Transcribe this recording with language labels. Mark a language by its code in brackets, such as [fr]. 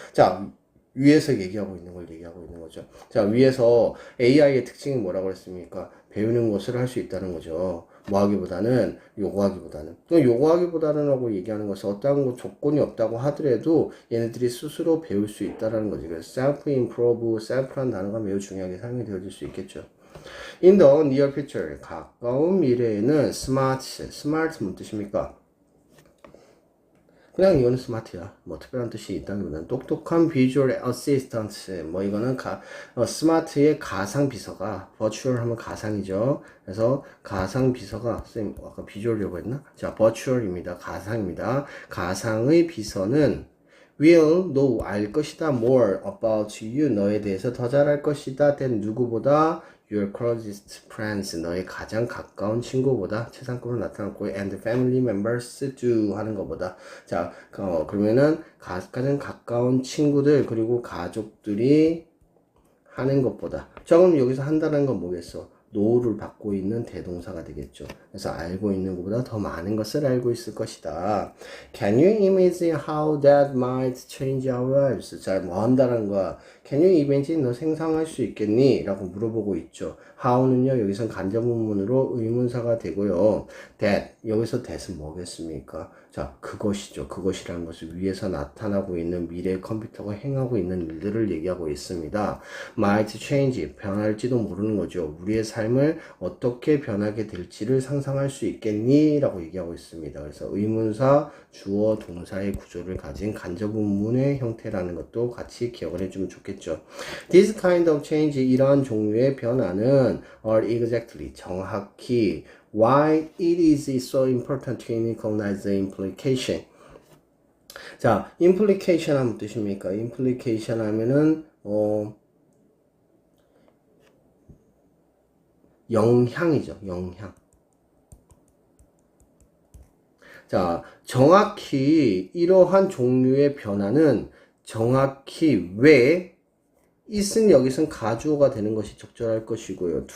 [ko] 자, 위에서 얘기하고 있는 걸 얘기하고 있는 거죠. 자, 위에서 AI의 특징이 뭐라고 했습니까? 배우는 것을 할 수 있다는 거죠. 뭐 하기보다는, 요구하기보다는. 요구하기보다는 하고 얘기하는 것은 어떠한 조건이 없다고 하더라도 얘네들이 스스로 배울 수 있다는 거지. 그래서 self-improve, self라는 단어가 매우 중요하게 사용이 되어질 수 있겠죠. [en] In the near future, [ko] 가까운 미래에는 smart 무슨 뜻입니까? 그냥 이거는 스마트야. 뭐 특별한 뜻이 있다기보다는 똑똑한 비주얼 어시스턴트. 뭐 이거는 스마트의 가상 비서가 버추얼 하면 가상이죠. 그래서 가상 비서가 쌤 아까 비주얼이라고 했나? 자, 버추얼입니다. 가상입니다. 가상의 비서는 [en] will know [ko] 알 것이다 [en] more about you [ko] 너에 대해서 더 잘 알 것이다 than 누구보다 [en] your closest friends [ko] 너의 가장 가까운 친구보다 최상급으로 나타났고 [en] and family members do [ko] 하는 것보다 자 그러면은 가장 가까운 친구들 그리고 가족들이 하는 것보다 자 그럼 여기서 한다는 건 뭐겠어? know를 받고 있는 대동사가 되겠죠. 그래서 알고 있는 것보다 더 많은 것을 알고 있을 것이다. [en] Can you imagine how that might change our lives? [ko] 자, 뭐 한다는 거야. [en] Can you imagine? [ko] 너 생각할 수 있겠니? 라고 물어보고 있죠. how는요, 여기선 간접문문으로 의문사가 되고요. that, 여기서 that은 뭐겠습니까? 자, 그것이죠. 그것이라는 것을 위에서 나타나고 있는 미래 컴퓨터가 행하고 있는 일들을 얘기하고 있습니다. [en] might change, [ko] 변할지도 모르는 거죠. 우리의 삶을 어떻게 변하게 될지를 상상할 수 있겠니? 라고 얘기하고 있습니다. 그래서 의문사, 주어, 동사의 구조를 가진 간접문문의 형태라는 것도 같이 기억을 해주면 좋겠죠. [en] This kind of change, [ko] 이러한 종류의 변화는 [en] are exactly, [ko] 정확히 [en] why it is so important to recognize the implication. [ko] 자, implication 하면 뜻입니까? implication 하면은 영향이죠. 영향. 자, 정확히 이러한 종류의 변화는 정확히 왜 it은 여기선 가주어가 되는 것이 적절할 것이고요.